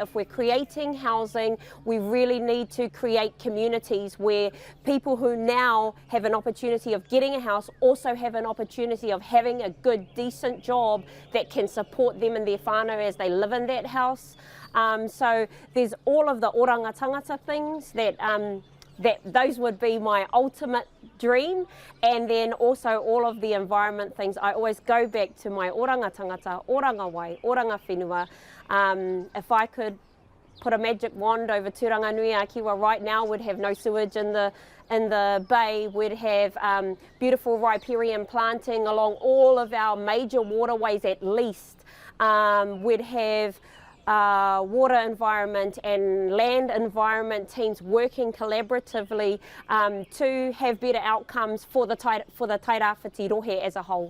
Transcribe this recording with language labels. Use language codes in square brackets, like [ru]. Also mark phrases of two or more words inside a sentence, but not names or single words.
[en] If we're creating housing, we really need to create communities where people who now have an opportunity of getting a house also have an opportunity of having a good, decent job that can support them and their whānau as they live in that house. So there's all of the [mi] oranga tangata [en] things that those would be my ultimate dream, and then also all of the environment things. I always go back to my [mi] oranga tangata, oranga wai, oranga whenua. [en] If I could put a magic wand over Turanganui-a-Kiwa right now, we'd have no sewage in the bay. We'd have beautiful riparian planting along all of our major waterways at least. We'd have water environment and land environment teams working collaboratively to have better outcomes for the Tairāwhiti Rohe as a whole.